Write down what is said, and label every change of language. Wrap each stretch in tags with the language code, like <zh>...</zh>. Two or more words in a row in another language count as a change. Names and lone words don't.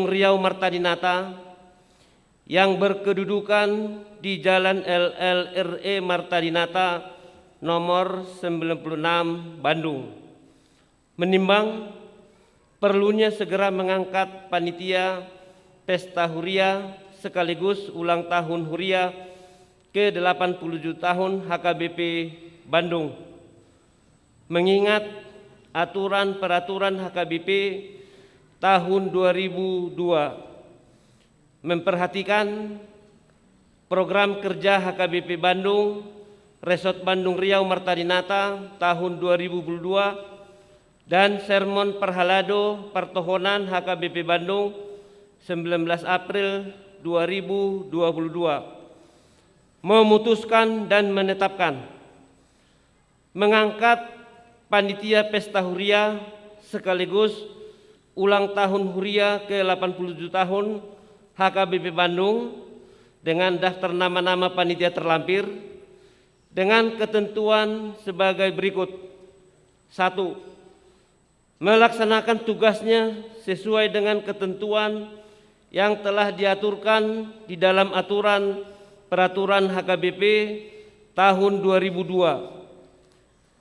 <id>Riau Martadinata yang berkedudukan di Jalan LLRE Martadinata nomor 96 Bandung, menimbang perlunya segera mengangkat panitia Pesta Huria sekaligus ulang tahun Huria ke-87 tahun HKBP Bandung, mengingat aturan peraturan HKBP tahun 2002 memperhatikan program kerja HKBP Bandung Resort Bandung Riau Martadinata tahun 2022 dan sermon perhalado pertohonan HKBP Bandung 19 April 2022 memutuskan dan menetapkan mengangkat panitia Pesta Huria sekaligus ulang tahun Huria ke-87 tahun HKBP Bandung dengan daftar nama-nama panitia terlampir dengan ketentuan sebagai berikut. 1. Melaksanakan tugasnya sesuai dengan ketentuan yang telah diaturkan di dalam aturan peraturan HKBP tahun 2002.</id>